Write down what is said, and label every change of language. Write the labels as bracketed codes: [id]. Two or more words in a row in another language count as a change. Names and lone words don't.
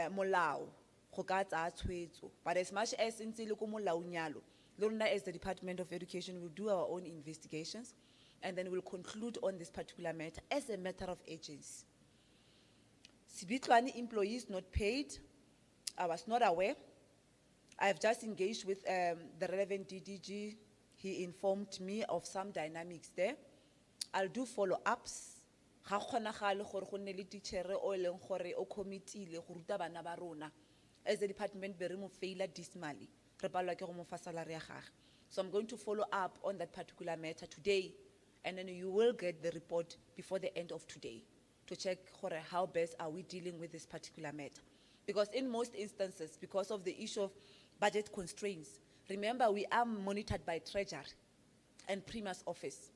[en] But as much as in [tn] molao nyalo, [en] Lorna, as the Department of Education, will do our own investigations, and then we'll conclude on this particular matter as a matter of agency. Sibitlani employees not paid. I was not aware. I've just engaged with the relevant DDG. He informed me of some dynamics there. I'll do follow-ups. [tn] Ga kgonagale gore go nne le titjhere o e leng gore o committee le go ruta bana ba rona. [en] As a department, [tn] be re mo faila dismally. Re palelwa ke go mo fa salary ya gagwe. [en] So I'm going to follow up on that particular matter today, and then you will get the report before the end of today to check how best are we dealing with this particular matter. Because in most instances, because of the issue of budget constraints, remember we are monitored by Treasury and Prima's office.